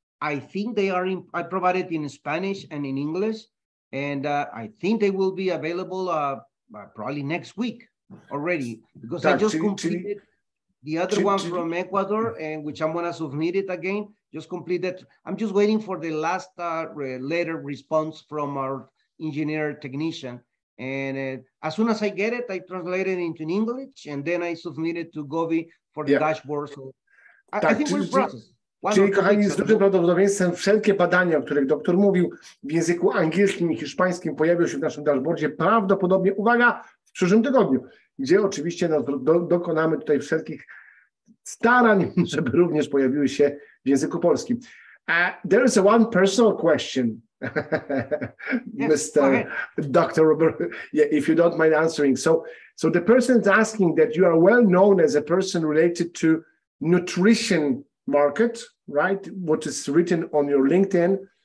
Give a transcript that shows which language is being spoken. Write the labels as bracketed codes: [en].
[en] I think they are I provided in Spanish and in English, and I think they will be available probably next week already, because I just completed the other one from Ecuador, and which I'm going to submit it again. Just completed. I'm just waiting for the last letter response from our engineer technician. And as soon as I get it, I translate it into English, and then I submit it to Govi for the dashboard. So I think we're process. [pl] Czyli, kochani, z dużym prawdopodobieństwem wszelkie badania, o których doktor mówił, w języku angielskim i hiszpańskim pojawią się w naszym dashboardzie prawdopodobnie, uwaga, w przyszłym tygodniu, gdzie oczywiście dokonamy tutaj wszelkich starań, żeby również pojawiły się w języku polskim. [en] There is one personal question, Mr. Dr. Robert, if you don't mind answering. So the person is asking that you are well known as a person related to nutrition market, right? What is written on your LinkedIn.